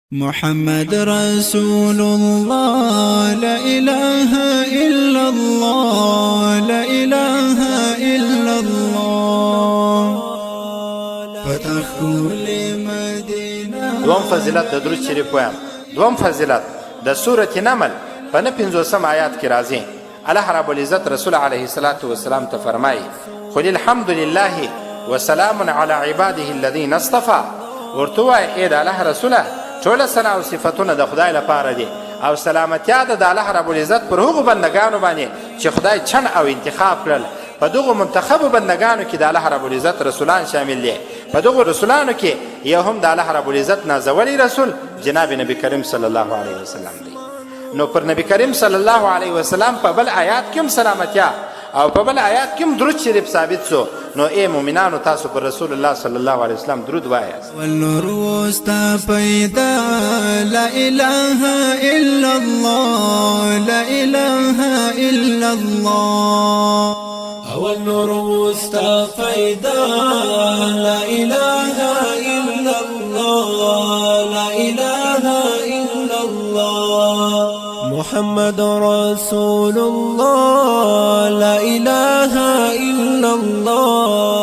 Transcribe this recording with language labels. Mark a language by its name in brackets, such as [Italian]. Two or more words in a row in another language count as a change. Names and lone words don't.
[Arabic] محمد رسول الله لا إله إلا الله لا إله إلا الله فتخول مدينة. [Pashto] دوم فضیلت د درود شریف وایم. دوم فضیلت د سورة نمل په 59 آیات کې راځي. الله رب العزت رسول [Arabic] علیه الصلاة والسلام [Pashto] ته فرمایي [Arabic] قل الحمد لله وسلام على عباده الذين اصطفى. [Pashto] ورته وایي ای د الله رسوله ټوله ثنا او صفتونه د خدای لپاره دي او سلامتیا ده د الله رب العزت پر هغو بندګانو باندې چې خدای چن او انتخاب کړل. په دغو منتخبو بندګانو کې د الله رب العزت رسولان شامل دي. په دغو رسولانو کې یو هم د الله رب العزت نازولی رسول جناب نبی کریم [Arabic] صلی الله علیه وسلم [Pashto] دی. نو پر نبی کریم [Arabic] صلی الله علیه وسلم [Pashto] په بل آیات کې هم سلامتیا او په بل آیات کې هم درود شریف ثابت سو. نو ای مؤمنانو تاسو پر رسول الله [Arabic] صلی الله علیه وسلم [Pashto] درود وایاست. [Arabic] والنور وستا پیدا لا اله الا الله لا اله الا الله. والنور وستا پیدا لا اله الا الله لا اله الا الله. محمد رسول الله لا إله إلا الله